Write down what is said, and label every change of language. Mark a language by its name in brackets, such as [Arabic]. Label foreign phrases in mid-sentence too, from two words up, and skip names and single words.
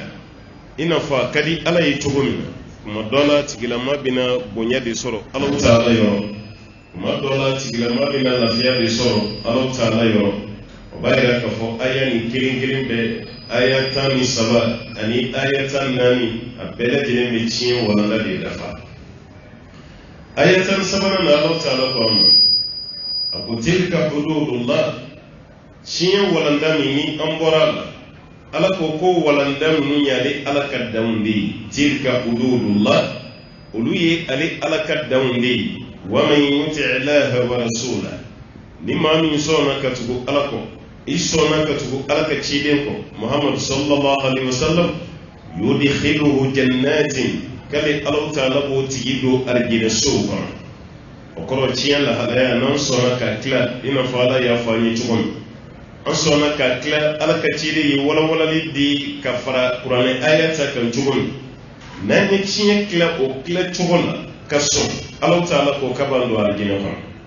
[Bambara] i n'a fɔ a ka di ala ye cogo min na kuma dɔ la tigilama bɛna bonya de sɔrɔ ala ta'ala yɔrɔ kuma dɔ la tigilama bɛna lafiya de sɔrɔ ala ta'ala yɔrɔ o b'a yira k'a fɔ aya ni kelen bɛ aya 13 ani aya 14 a bɛɛ lajɛlen bɛ tiɲɛ walanda de dafa aya 13 na ala ta'ala ko an ma a ko [Arabic] تلك حدود الله [Bambara] tiɲɛ walanda min ni an bɔra a la ala ko walanda minnu y'ale ala ka danw de ye [Arabic] تلك حدود الله [Bambara] olu ye ale ala ka danw de ye wa [Arabic] من يطع الله ورسوله [Bambara] ni maa min sɔnna ka tugu ala kɔ i sɔnna ka tugu ala ka ciden kɔ muhammadu [Arabic] صلى الله عليه وسلم يدخله جنات [Bambara] kale ala ta'ala b'o tigi don arijinɛ sow kɔnɔ o kɔrɔ tiɲɛ lahalaya n'an sɔnna ka tila i n'a fɔ ala y'a fɔ an ye cogo min an sɔnna ka tila ala ka ciden ye walawalali di ka fara kuranɛ aya ta kan cogo min n'an ye tiɲɛ tila o tila cogo la ka sɔn ala ta'ala k'o ka ban don arijinɛ kɔnɔ